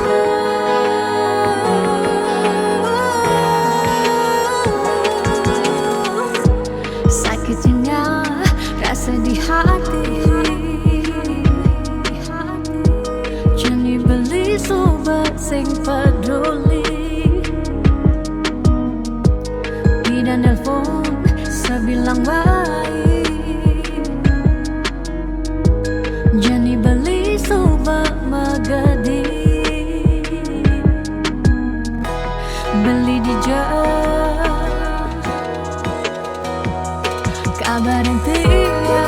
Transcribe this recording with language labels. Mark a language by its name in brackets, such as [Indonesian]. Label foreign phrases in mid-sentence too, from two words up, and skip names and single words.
[Indonesian] Sakitnya rasa di hati, [Balinese] jani beli suba sing peduli dan nelpon sebilang baik, jani beli suba magadi, beli di jauh, kabarin tiang.